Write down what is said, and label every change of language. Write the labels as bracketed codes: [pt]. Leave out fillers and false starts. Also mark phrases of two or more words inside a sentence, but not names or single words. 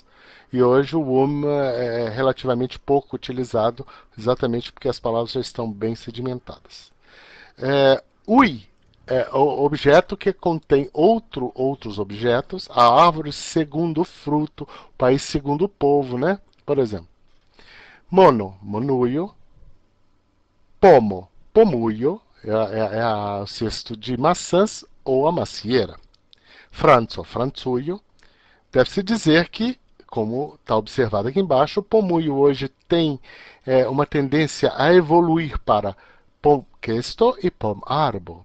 [pt] E hoje o é relativamente pouco utilizado, exatamente porque as palavras já estão bem sedimentadas. Ui é o objeto que contém outros objetos, a árvore segundo o fruto, o país segundo o povo, né? Por exemplo, [eo] mono, monuio, pomo, pomuio, [pt] o cesto de maçãs ou a macieira. [eo] Franzo, franzuio. [pt] Deve-se dizer que, como está observado aqui embaixo, o pomuio hoje tem uma tendência a evoluir para pomquesto e pomarbo.